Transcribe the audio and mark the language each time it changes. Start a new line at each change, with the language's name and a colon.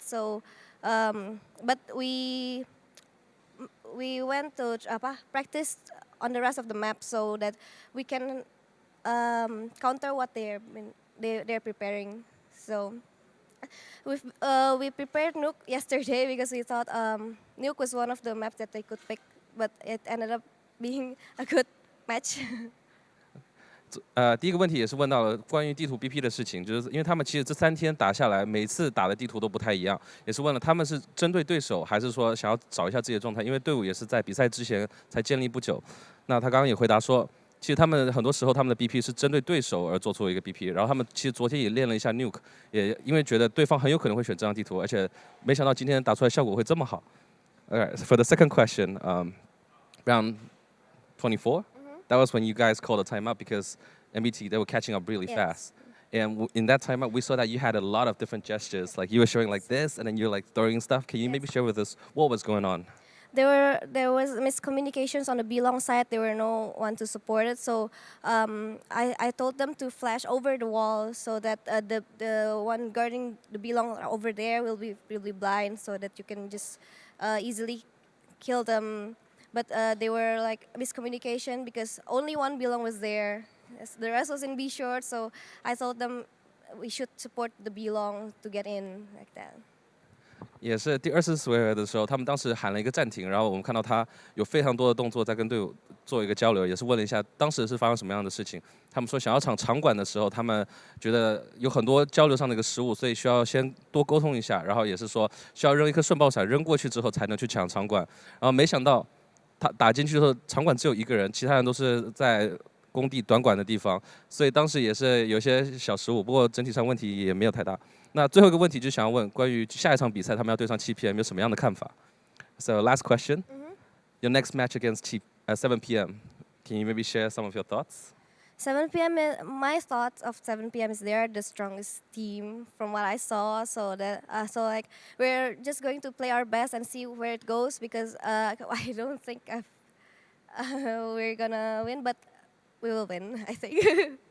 English: So, but we went to practice on the rest of the map so that we can counter what they're preparing. So we prepared Nuke yesterday because we thought Nuke was one of the maps that they could pick, but it ended up being a good match.
Chinese: 第一个问题也是问到了关于地图 BP 的事情，就是因为他们其实这3天打下来，每次打的地图都不太一样，也是问了他们是针对对手，还是说想要找一下自己的状态？因为队伍也是在比赛之前才建立不久。那他刚刚也回答说，其实他们很多时候他们的 BP 是针对对手而做出一个 BP， 然后他们其实昨天也练了一下 Nuke， 也因为觉得对方很有可能会选这张地图，而且没想到今天打出来效果会这么好。
English: Alright, so for the second question, round 24. That was when you guys called a timeout because MBT, they were catching up really fast. And in that timeout, we saw that you had a lot of different gestures. Like you were showing like this, and then you're like throwing stuff. Can you maybe share with us what was going on? There was miscommunications on the B-Long side. There were no one to support it. So I told them to flash over the wall so that the one guarding the B-Long over there will be blind so that you can just easily kill them. But they were like miscommunication because only one B-Long was there. The rest was in B-short, so I told them we should support the B-Long to get in like that.
Chinese: 也是第2次回合的时候，他们当时喊了一个暂停，然后我们看到他有非常多的动作在跟队伍做一个交流，也是问了一下当时是发生什么样的事情。他们说想要场馆的时候，他们觉得有很多交流上的一个失误，所以需要先多沟通一下，然后也是说需要扔一颗瞬爆闪扔过去之后才能去抢场馆，然后没想到他打进去的时候场馆只有1个人，其他人都是在工地短管的地方，所以当时也是有些小失误，不过整体上问题也没有太大。那最后一个问题就想要问关于下一场比赛他们要对上7 PM 有什么样的看法 ？
English: So last question, your next match against 7 PM. Can you maybe share some of your thoughts? 7 PM, my thoughts of 7 PM is they're the strongest team from what I saw. So like we're just going to play our best and see where it goes because I don't think we're gonna win, but we will win, I think.